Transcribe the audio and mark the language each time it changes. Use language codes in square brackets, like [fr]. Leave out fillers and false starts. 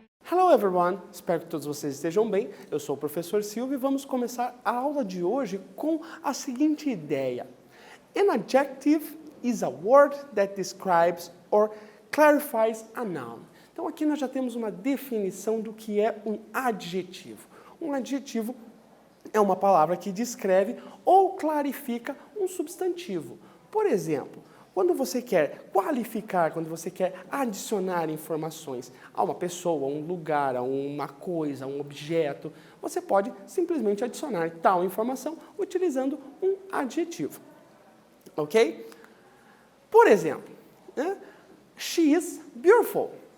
[en] Hello everyone, [pt] espero que todos vocês estejam bem. Eu sou o professor Silvio e vamos começar a aula de hoje com a seguinte ideia. [en] An adjective is a word that describes or clarifies a noun. [pt] Então aqui nós já temos uma definição do que é um adjetivo. Um adjetivo é uma palavra que descreve ou clarifica um substantivo. Por exemplo, quando você quer qualificar, quando você quer adicionar informações a uma pessoa, a um lugar, a uma coisa, a um objeto, você pode simplesmente adicionar tal informação utilizando um adjetivo. Ok? Por exemplo, [en] she is beautiful.